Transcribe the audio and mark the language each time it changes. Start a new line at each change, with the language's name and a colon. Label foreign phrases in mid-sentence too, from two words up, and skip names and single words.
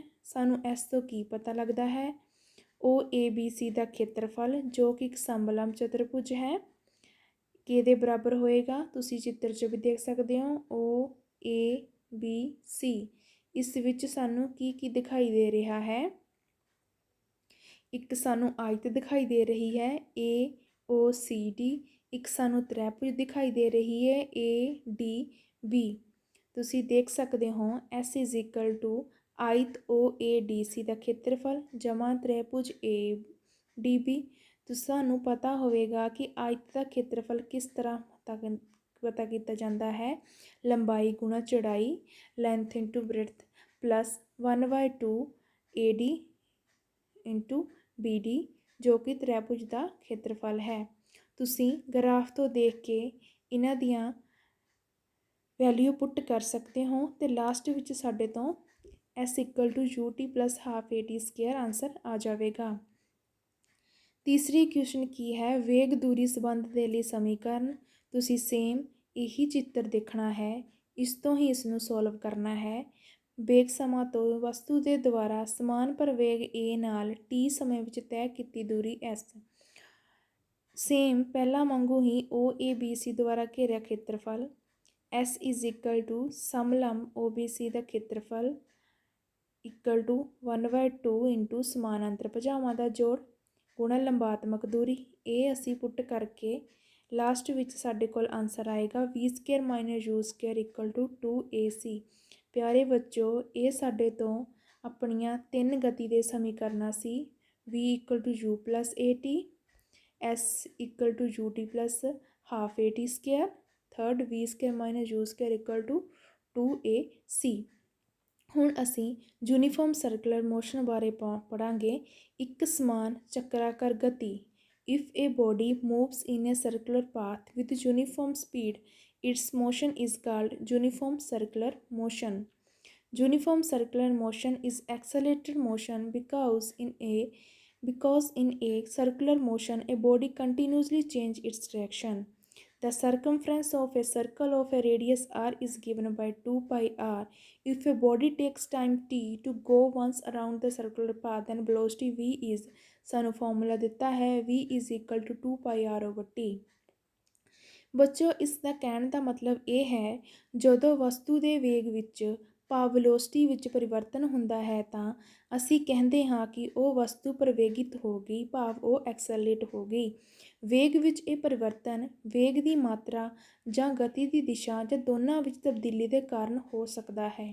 Punjabi: ਸਾਨੂੰ ਇਸ ਤੋਂ ਕੀ ਪਤਾ ਲੱਗਦਾ ਹੈ, OABC ਦਾ ਖੇਤਰਫਲ ਜੋ ਕਿ ਇੱਕ ਸਮਲੰਬ ਚਤੁਰਭੁਜ ਹੈ, ਕਿਹਦੇ ਬਰਾਬਰ ਹੋਏਗਾ, ਤੁਸੀਂ ਚਿੱਤਰ 'ਚ ਵੀ ਦੇਖ ਸਕਦੇ ਹੋ, OABC। ਇਸ ਵਿੱਚ ਸਾਨੂੰ ਕੀ ਕੀ ਦਿਖਾਈ ਦੇ ਰਿਹਾ ਹੈ, ਇੱਕ ਸਾਨੂੰ ਆਇਤ ਦਿਖਾਈ ਦੇ ਰਹੀ ਹੈ AOCD, ਇੱਕ ਸਾਨੂੰ ਤ੍ਰਿਭੁਜ ਦਿਖਾਈ ਦੇ ਰਹੀ ਹੈ ADB। ਤੁਸੀਂ ਦੇਖ ਸਕਦੇ ਹੋ
English: S is equal to
Punjabi: ਆਇਤ OADC ਦਾ ਖੇਤਰਫਲ ਜਮ੍ਹਾਂ ਤ੍ਰਿਭੁਜ ADB। ਤੁਹਾਨੂੰ ਪਤਾ ਹੋਵੇਗਾ ਕਿ ਆਇਤ ਦਾ ਖੇਤਰਫਲ ਕਿਸ ਤਰ੍ਹਾਂ ਪਤਾ ਕੀਤਾ ਜਾਂਦਾ ਹੈ, ਲੰਬਾਈ ਗੁਣਾ ਚੌੜਾਈ,
English: length into breadth plus
Punjabi: 1/2 AD ਇੰਟੂ BD, ਜੋ ਕਿ ਤ੍ਰਿਭੁਜ ਦਾ ਖੇਤਰਫਲ ਹੈ। ਤੁਸੀਂ ਗ੍ਰਾਫ ਤੋਂ ਦੇਖ ਕੇ ਇਹਨਾਂ ਦੀਆਂ
English: value put
Punjabi: ਕਰ ਸਕਦੇ ਹੋ, ਅਤੇ ਲਾਸਟ ਵਿੱਚ ਸਾਡੇ ਤੋਂ
English: S equal to UT plus half AT square
Punjabi: ਆਂਸਰ ਆ ਜਾਵੇਗਾ। ਤੀਸਰੀ ਇਕੁਏਸ਼ਨ ਕੀ ਹੈ, ਵੇਗ ਦੂਰੀ ਸੰਬੰਧ ਦੇ ਲਈ ਸਮੀਕਰਨ। ਤੁਸੀਂ ਸੇਮ ਇਹੀ ਚਿੱਤਰ ਦੇਖਣਾ ਹੈ, ਇਸ ਤੋਂ ਹੀ ਇਸ ਨੂੰ ਸੋਲਵ ਕਰਨਾ ਹੈ। ਵੇਗ ਸਮਾਂ ਤੋਂ ਵਸਤੂ ਦੇ ਦੁਆਰਾ ਸਮਾਨ ਪ੍ਰਵੇਗ A ਨਾਲ T ਸਮੇਂ ਵਿੱਚ ਤੈਅ ਕੀਤੀ ਦੂਰੀ S। ਸੇਮ ਪਹਿਲਾਂ ਵਾਂਗੂ ਹੀ OABC ਦੁਆਰਾ ਘੇਰਿਆ ਖੇਤਰਫਲ
English: S is equal to
Punjabi: ਸਮਲੰਬ OBC ਦਾ ਖੇਤਰਫਲ
English: equal to
Punjabi: 1/2 ਇੰਟੂ ਸਮਾਨਾਂਤਰ ਭੁਜਾਵਾਂ ਦਾ ਜੋੜ ਗੁਣਾ ਲੰਬਾਤਮਕ ਦੂਰੀ। ਇਹ ਅਸੀਂ ਪੁੱਟ ਕਰਕੇ ਲਾਸਟ ਵਿੱਚ ਸਾਡੇ ਕੋਲ ਆਂਸਰ ਆਏਗਾ v² - u²
English: equal to
Punjabi: 2ac। ਪਿਆਰੇ ਬੱਚੋ, ਇਹ ਸਾਡੇ ਤੋਂ ਆਪਣੀਆਂ 3 ਗਤੀ ਦੇ ਸਮੀਕਰਨਾਂ ਸੀ।
English: v equal to u plus at, s equal to ut plus half at², third v² - u² equal to 2ac.
Punjabi: ਹੁਣ ਅਸੀਂ
English: uniform circular motion
Punjabi: ਬਾਰੇ ਪੜ੍ਹਾਂਗੇ। ਇੱਕ ਸਮਾਨ ਚੱਕਰਾਕਾਰ ਗਤੀ।
English: If a body moves in a circular path with uniform speed, its motion is called uniform circular motion. Uniform circular motion is accelerated motion because in a circular motion a body continuously changes its direction. The circumference of a circle of a radius r is given by 2 pi r. If a body takes time t to go once around the circular path, then velocity v is,
Punjabi: ਸਾਨੂੰ ਫਾਰਮੂਲਾ ਦਿੱਤਾ ਹੈ
English: v is equal to 2 pi r over t।
Punjabi: ਬੱਚੋ, ਇਸ ਦਾ ਕਹਿਣ ਦਾ ਮਤਲਬ ਇਹ ਹੈ ਜਦੋਂ ਵਸਤੂ ਦੇ ਵੇਗ ਵਿੱਚ ਭਾਵ ਵੈਲੋਸਿਟੀ ਵਿੱਚ ਪਰਿਵਰਤਨ ਹੁੰਦਾ ਹੈ ਤਾਂ ਅਸੀਂ ਕਹਿੰਦੇ ਹਾਂ ਕਿ ਉਹ ਵਸਤੂ ਪ੍ਰਵੇਗਿਤ ਹੋ ਗਈ, ਭਾਵ ਉਹ ਐਕਸਲਰੇਟ ਹੋ ਗਈ। ਵੇਗ ਵਿੱਚ ਇਹ ਪਰਿਵਰਤਨ ਵੇਗ ਦੀ ਮਾਤਰਾ ਜਾਂ ਗਤੀ ਦੀ ਦਿਸ਼ਾ ਜਾਂ ਦੋਨਾਂ ਵਿੱਚ ਤਬਦੀਲੀ ਦੇ ਕਾਰਨ ਹੋ ਸਕਦਾ ਹੈ।